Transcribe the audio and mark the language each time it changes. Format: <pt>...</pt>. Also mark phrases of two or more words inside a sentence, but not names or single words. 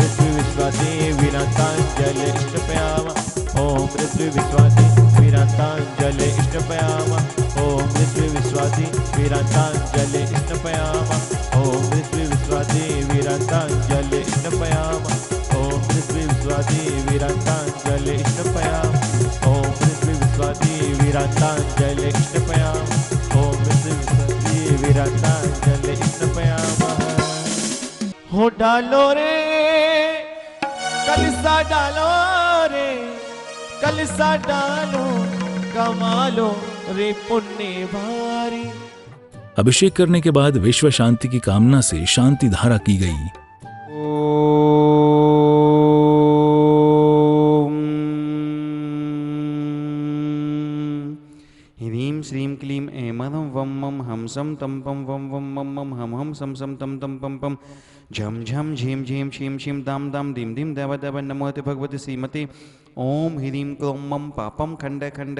<sa>श्री विश्वादि वीरान्ताञ्जले स्नपयामः ॐ श्री विश्वादि वीरान्ताञ्जले स्नपयामः ॐ श्री विश्वादि वीरान्ताञ्जले स्नपयामः ॐ श्री विश्वादि वीरान्ताञ्जले स्नपयामः ॐ श्री विश्वादि वीरान्ताञ्जले स्नपयामः ॐ श्री विश्वादि वीरान्ताञ्जले स्नपयामः ॐ श्री विश्वादि वीरान्ताञ्जले स्नपयामः।</sa> <hi>हो डालो रे कलसा डालो रे कलसा डालो कमालो रे पुण्य भारी। अभिषेक करने के बाद विश्व शांति की कामना से शांति धारा की गई।</hi> <sa>ह्रीं श्रीं क्लीं ऐं वं मं हं सं तं पं वं मं हं सं तं पं झं झं झीं झीं छीं छीं दां दीं दव नमोते भगवते श्रीमते ओम ह्रीं क्लों मं पापम खंड खंड</sa>